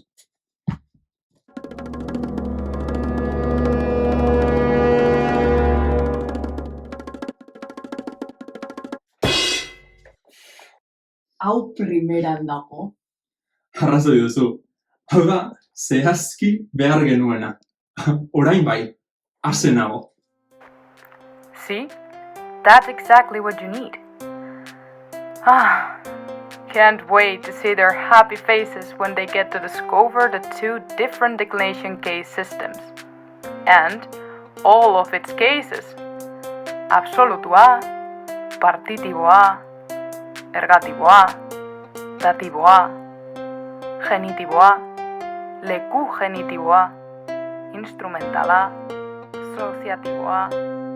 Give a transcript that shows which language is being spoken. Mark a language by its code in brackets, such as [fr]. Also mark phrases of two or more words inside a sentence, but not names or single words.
[eu] Hau primeran dago. Arrazoi duzu. Hau da, zehazki behar genuena. Orain bai, ase nago. [en] See? That's exactly what you need. Can't wait to see their happy faces when they get to discover the two different declination case systems. And all of its cases. [eu] Absolutua, partitiboa, ergatiboa, datiboa, genitiboa, leku genitiboa, instrumentala, asociatiboa,